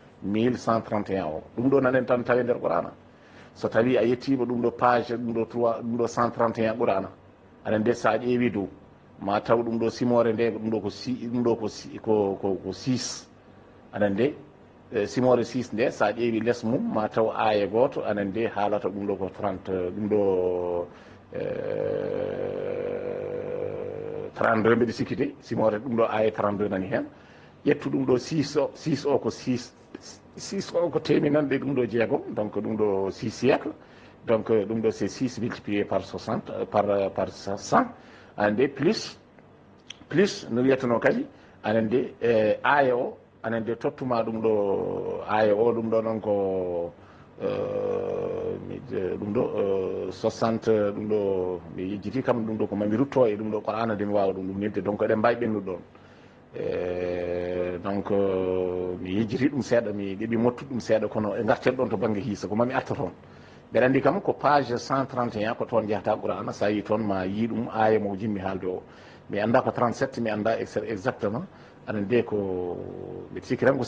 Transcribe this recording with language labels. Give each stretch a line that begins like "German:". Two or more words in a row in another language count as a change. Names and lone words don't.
Fula: 1131 o ɗum ɗo nanen tan tawi nder qur'ana so tawi a yettima ɗum ɗo page ɗum ɗo 3 ɗum ɗo 131 qur'ana aɗa nde sa ƴeewi dow ma taw ɗum ɗo simore nde ɗum ɗo ko ɗum ɗo ko 6 aɗa nde simore 6 nde sa ƴeewi less mum ma taw aya goto aɗa nde haalata ɗum ɗo ko 30 ɗum ɗo 32 mbeɗe sikki de simore ɗum ɗo aya 32 nani hen ƴettu ɗum ɗo 6 o ko 6 o ko teminande ɗum ɗo jeegom donc ɗum ɗo 6 siècle donc ɗum ɗo
French: c'est 6 multiplié par 60 par 100
Fula: ande plus no wiyatano kadi anande aya o anande tottuma ɗum ɗo aya o ɗum ɗo noon ko ɗum ɗo 60 ɗum ɗo mi yejjiti kam ɗum ɗo ko mami rutto e ɗum ɗo qur'ana nde mi wawa ɗum nilde donc eɗen mbawi ɓennude ɗon donc mi yejjiti ɗum seeɗa mi ɗeɓi mottude ɗum seeɗa kono e garten ɗon to banggue hiisa ko mami arta toon mbeɗa andi kam ko page 131 ko toon jeyata qur'ana sa yi toon ma yi ɗum aya mo jimmi haalde o mi anda ko 37 mi anda exactement aɗa nde ko mbeɗa sikki tan ko